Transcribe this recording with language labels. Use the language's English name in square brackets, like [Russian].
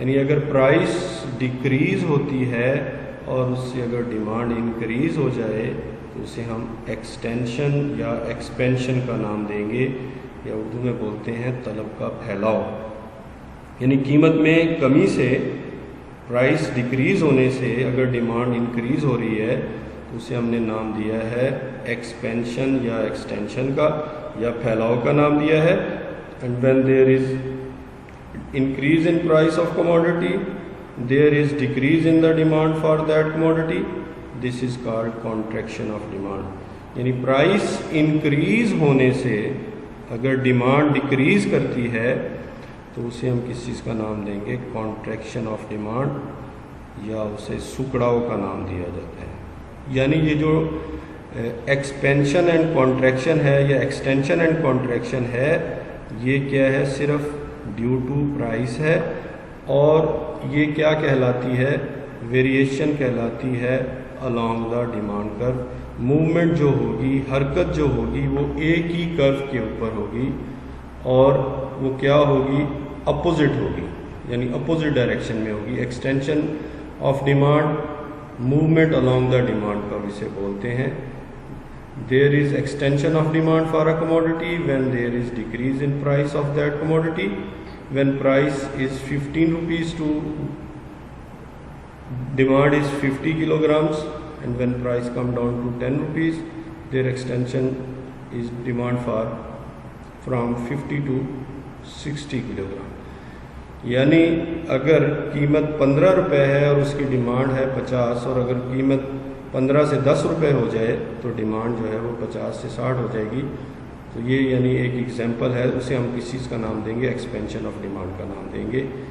[Urdu] یعنی اگر price decrease ہوتی ہے اور اس سے اگر ڈیمانڈ انکریز ہو جائے تو اسے ہم ایکسٹینشن یا ایکسپینشن کا نام دیں گے، یا اردو میں بولتے ہیں طلب کا پھیلاؤ. یعنی قیمت میں کمی سے، پرائس ڈیکریز ہونے سے اگر ڈیمانڈ انکریز ہو رہی ہے تو اسے ہم نے نام دیا ہے ایکسپینشن یا ایکسٹینشن کا، یا پھیلاؤ کا نام دیا ہے. [English] And when there is increase in price of commodity, there is decrease in the demand for that commodity, this is called contraction of demand. [Urdu] یعنی پرائس انکریز ہونے سے اگر ڈیمانڈ ڈیکریز کرتی ہے تو اسے ہم کس چیز کا نام دیں گے؟ کانٹریکشن آف ڈیمانڈ، یا اسے سکڑاؤ کا نام دیا جاتا ہے. یعنی یہ جو ایکسپینشن اینڈ کانٹریکشن ہے یا ایکسٹینشن اینڈ کانٹریکشن ہے، یہ کیا ہے؟ صرف ڈیو ٹو پرائس ہے. اور یہ کیا کہلاتی ہے؟ ویریشن کہلاتی ہے along دا ڈیمانڈ کرو. موومنٹ جو ہوگی، حرکت جو ہوگی، وہ ایک ہی کرو کے اوپر ہوگی، اور وہ کیا ہوگی؟ اپوزٹ ہوگی، یعنی اپوزٹ ڈائریکشن میں ہوگی. Extension of demand, movement along the demand کرو اسے بولتے ہیں. [English] There is extension of demand for a commodity when there is decrease in price of that commodity. When price is 15 rupees to demand is 50 kilograms, and when price come down to 10 rupees, their extension is demand for from 50 to 60 kilogram. [Urdu] یعنی اگر قیمت 15 روپے ہے اور اس کی demand ہے 50، اور اگر قیمت 15 سے 10 روپے ہو جائے تو ڈیمانڈ جو ہے وہ 50 سے 60 ہو جائے گی. تو یہ یعنی ایک ایگزامپل ہے. اسے ہم کس چیز کا نام دیں گے؟ ایکسپینشن آف ڈیمانڈ کا نام دیں گے.